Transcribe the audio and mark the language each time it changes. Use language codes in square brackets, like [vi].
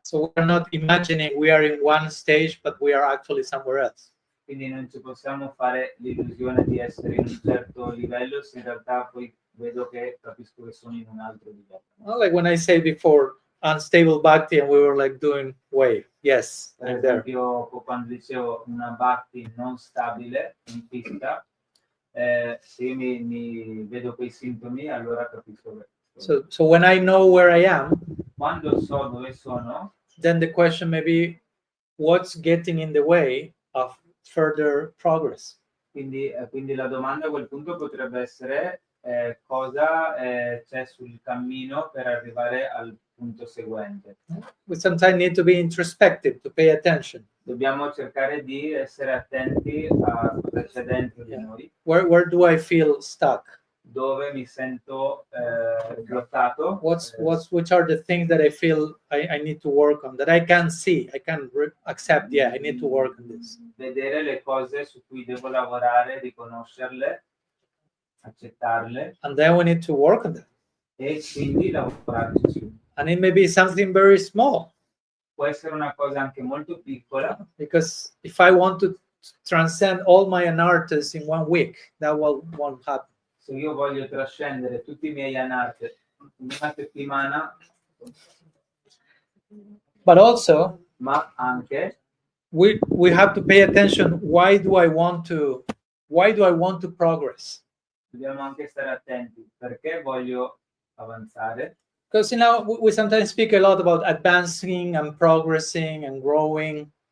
[en] So we're not imagining we are in one stage, but we are actually somewhere else. [it] Quindi non ci possiamo fare l'illusione di essere in un certo livello, se in realtà poi vedo che capisco che sono in un altro livello. [en] Well, like when I said before, unstable bhakti, and we were like doing way. Yes, [it] Per [en] I'm there. [it] esempio, quando dicevo una bhakti non stabile, in pista, se io mi vedo quei sintomi, allora capisco che. [en] So when I know where I am, [it] Quando so dove sono, [en] then the question may be, what's getting in the way of further progress? [it] quindi la domanda a quel punto potrebbe essere cosa c'è sul cammino per arrivare al punto seguente. [en] We sometimes need to be introspective, to pay attention. [it] Dobbiamo cercare di essere attenti a cosa c'è dentro di noi, [en] Where do I feel stuck? [it] dove mi sento bloccato, [en] Which are the things that I feel I need to work on, that I can see, I can accept, yeah, I need to work on this. [it] vedere le cose su cui devo lavorare, riconoscerle, accettarle [en] And then we need to work on them. [it] e quindi lavorarci su. [en] And it may be something very small, [it] Può essere una cosa anche molto piccola, [en] because if I want to transcend all my anarthas in 1 week, that won't happen. [it] se io voglio trascendere tutti i miei anarti in una settimana, [en] But also, [it] ma anche [en] we have to pay attention. Why do I want to progress? [it] dobbiamo anche stare attenti, perché voglio avanzare, [en] Because we sometimes speak a lot about advancing and progressing and growing.